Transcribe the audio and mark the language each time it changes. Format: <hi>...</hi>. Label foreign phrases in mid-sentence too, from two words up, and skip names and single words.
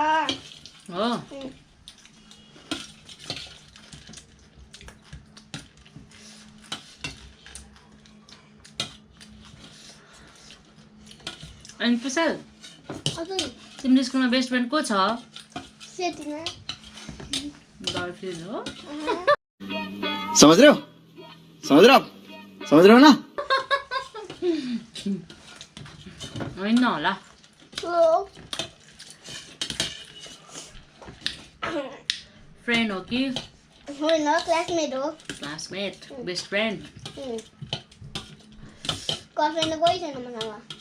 <ne>हो। अनि कुशल हजुर तिम्रो स्कुलमा</ne> <en>best friend</en> <ne>को छ? सेटिना गर्लफ्रेन्ड हो।</ne> <hi>समझ रहे हो ना?</hi> <ne>होइन होला। हो फ्रेन्ड हो कि होइन क्लासमेट हो</ne> <en>Classmate? Best friend?</en> <ne>गर्लफ्रेन्ड त कोही छैन मसँग</ne>